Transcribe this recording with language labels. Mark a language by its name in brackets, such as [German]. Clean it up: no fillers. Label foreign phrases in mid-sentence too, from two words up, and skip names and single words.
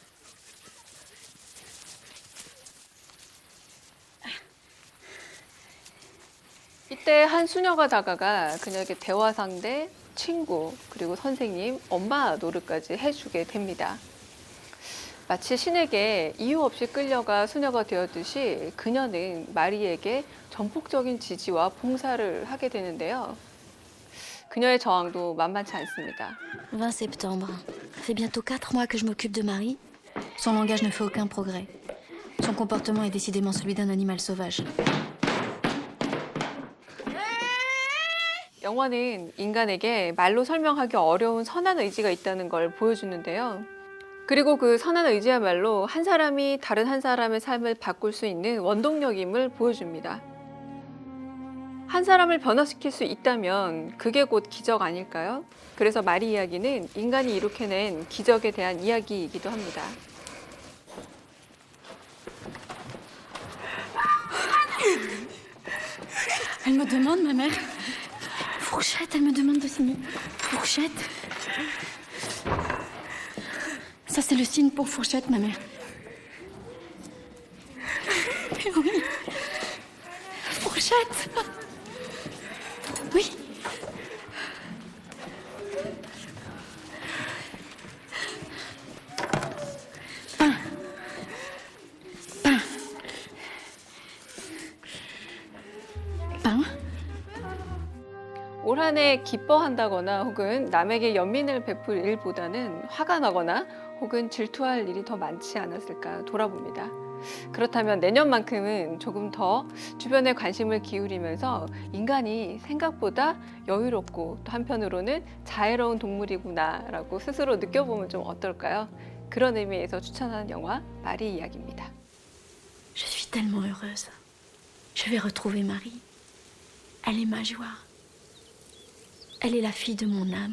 [Korean] 이때 한 수녀가 다가가 그녀에게 대화 상대, 친구, 그리고 선생님, 엄마 노릇까지 해주게 됩니다. 마치 신에게 이유 없이 끌려가 수녀가 되었듯이 그녀는 마리에게 전폭적인 지지와 봉사를 하게 되는데요. 그녀의 저항도 만만치 않습니다. [French] 20 septembre. Ça fait bientôt 4 mois que je m'occupe de Marie. Son langage ne fait aucun progrès. Son comportement est décidément celui d'un animal sauvage. [Korean] 영화는 인간에게 말로 설명하기 어려운 선한 의지가 있다는 걸 보여주는데요. 그리고 그 선한 의지야말로 한 사람이 다른 한 사람의 삶을 바꿀 수 있는 원동력임을 보여줍니다. 한 사람을 변화시킬 수 있다면 그게 곧 기적 아닐까요? 그래서 마리 이야기는 인간이 이룩해낸 기적에 대한 이야기이기도 합니다. [French] Elle me demande, ma mère. Fourchette, elle me demande de signer. Fourchette. Ça, c'est le signe pour fourchette, ma mère. Oui. Fourchette. Oui. Pain. Pain. Pain. [Korean] 올 한 해 기뻐한다거나 혹은 남에게 연민을 베풀 일보다는 화가 나거나 혹은 질투할 일이 더 많지 않았을까 돌아봅니다. 그렇다면 내년만큼은 조금 더 주변에 관심을 기울이면서 인간이 생각보다 여유롭고 또 한편으로는 자애로운 동물이구나라고 스스로 느껴보면 좀 어떨까요? 그런 의미에서 추천하는 영화 마리 이야기입니다. [French] Je suis tellement heureuse. Je vais retrouver Marie. Elle est ma joie. Elle est la fille de mon âme.